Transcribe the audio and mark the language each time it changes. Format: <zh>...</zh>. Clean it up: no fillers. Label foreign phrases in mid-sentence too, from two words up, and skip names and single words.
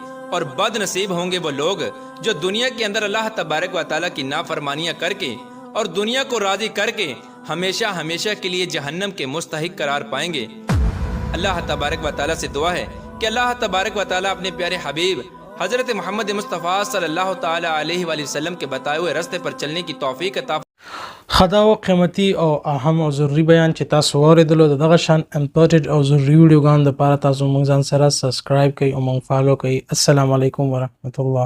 <ur>اور بد نصیب ہوں گے وہ لوگ جو دنیا کے اندر</ur> <ar>اللہ تبارک و تعالیٰ</ar> <ur>کی نافرمانیاں کر کے اور دنیا کو راضی کر کے ہمیشہ ہمیشہ کے لیے جہنم کے مستحق قرار پائیں گے.</ur> <ar>اللہ تبارک و تعالیٰ</ar> <ur>سے دعا ہے کہ</ur> <ar>اللہ تبارک و تعالیٰ</ar> <ur>اپنے پیارے حبیب حضرت محمد مصطفیٰ</ur> <ar>صلی اللہ تعالیٰ علیہ وآلہ وسلم</ar> <ur>کے بتائے ہوئے رستے پر چلنے کی توفیق عطا.</ur> <ps>خدا او قیمتي او اهم او ضروري بیان چې تاسو واورېدلو د دغه شان امپورټډ او ضروري ویډیوګانو دپاره تاسو موږ ځان سره سبسکرایب کړئ او موږ فالو کړئ.</ps> <ar>السلام علیکم ورحمۃ اللہ.</ar>